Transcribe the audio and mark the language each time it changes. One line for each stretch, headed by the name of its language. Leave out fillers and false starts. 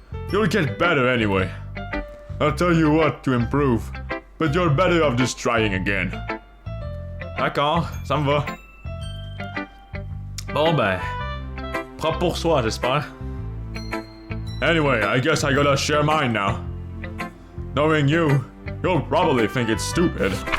English: You'll get better anyway. I'll tell you what to improve, but you're better off just trying again.
French: D'accord, ça me va. Bon ben, propre pour soi, j'espère.
English: Anyway, I guess I gotta share mine now. Knowing you, you'll probably think it's stupid.